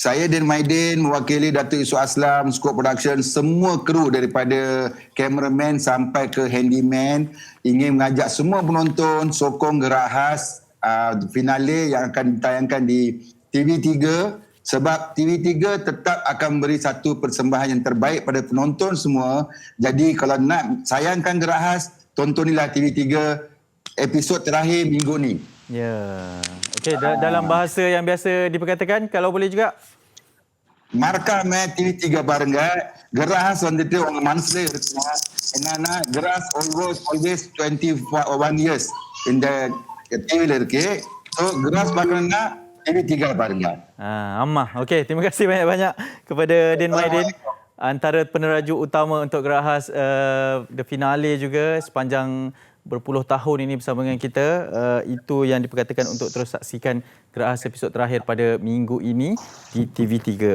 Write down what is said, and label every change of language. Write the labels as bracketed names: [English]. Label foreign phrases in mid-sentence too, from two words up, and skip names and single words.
[Malay] Saya Din Maidin mewakili Datuk Yusof Aslam, Scope Production, semua kru daripada cameraman sampai ke handyman ingin mengajak semua penonton sokong Gerak Khas finale yang akan ditayangkan di TV3 sebab TV3 tetap akan beri satu persembahan yang terbaik pada penonton semua. Jadi kalau nak sayangkan Gerak Khas, tontonilah TV3 episod terakhir minggu ni. Ya. Okey, dalam bahasa yang biasa diperkatakan, kalau boleh juga. Markah TV3 Barangga, Gerak Khas [Tamil] வந்துட்டு உங்க மனசுல இருக்குமா என்னன்னா Gerak [English] always 21 years [Tamil] இந்த டிவில இருக்கு. So Gerak பார்க்கணும்னா TV3 Barangga. Ammah. [Malay] Okey, terima kasih banyak-banyak kepada Din Maidin, antara peneraju utama untuk Gerak Khas [English] the finale [Malay] juga sepanjang berpuluh tahun ini bersama dengan kita. Itu yang diperkatakan untuk terus saksikan Gerak Khas episod terakhir pada minggu ini di TV3.